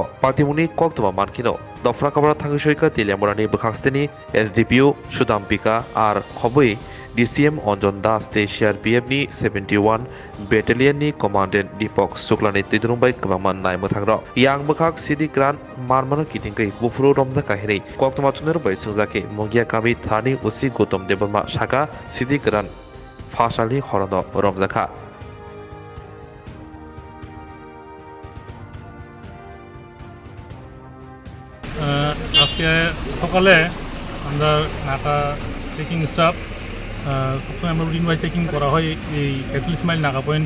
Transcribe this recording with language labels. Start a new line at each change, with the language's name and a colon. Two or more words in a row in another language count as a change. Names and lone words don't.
Kok Borok: Patimuni Koktoma Mankino Dofra Kabra Thangishoika Tilamorani Bukhastini SDPU Sudampika R Khobui DCM Onjon Das te CRPF ni 71 Battalion ni Commandant Deepak Shukla ni Tidrumbai Kabaman Nai Muthangro Yang Bukhak Sidi Kran Marmano Kitingkai Bufuro Romza Kahiri Koktoma Tunerbai Sungzake Mongia Kami Thani Usi Gotom Debarma Shaka Sidi Kran Fashali Horono Romzaka
Bangla: আজকে সকালে আমরা নাকা
English: checking staff
Bangla: সবসময় আমরা
English: routine wise checking
Bangla: করা হয় এই 41 মাইল নাকা পয়েন্টে।